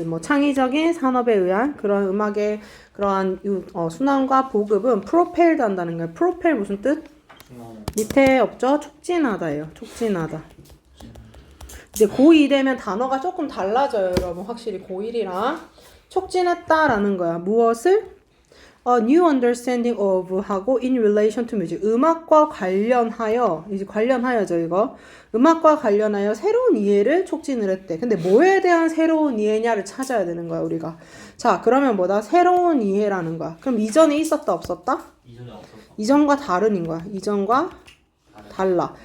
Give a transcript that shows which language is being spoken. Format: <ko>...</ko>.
<ko>뭐 창의적인 산업에 의한 그런 음악의 그러한 순환과 보급은 propelled 한다는 거예요. propel 무슨 뜻? 밑에 없죠? 촉진하다예요. 촉진하다. 이제 고2 되면 단어가 조금 달라져요, 여러분. 확실히 고1이랑 촉진했다라는 거야. 무엇을?</ko> <en>A new understanding of</en> <ko>하고</ko> <en>in relation to music.</en> <ko>음악과 관련하여, 이제 관련하여죠, 이거. 음악과 관련하여 새로운 이해를 촉진을 했대. 근데 뭐에 대한 새로운 이해냐를 찾아야 되는 거야, 우리가. 자, 그러면 뭐다? 새로운 이해라는 거야. 그럼 이전에 있었다, 없었다? 이전에 없었어. 이전과 다른인 거야. 이전과 달라.</ko>